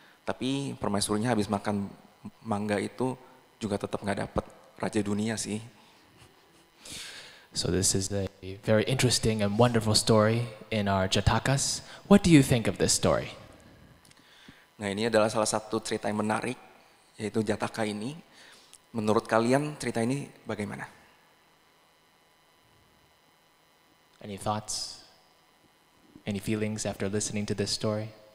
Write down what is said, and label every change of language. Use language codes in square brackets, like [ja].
[id] Tapi permaisurinya habis makan mangga itu juga tetap nggak dapat raja dunia sih. [en] So this is a very interesting and wonderful story in our Jatakas. What do you think of this story? [id] Nah, ini adalah salah satu cerita yang menarik, yaitu Jataka ini. Menurut kalian cerita ini bagaimana? [en] Any thoughts? Any feelings after listening to this story?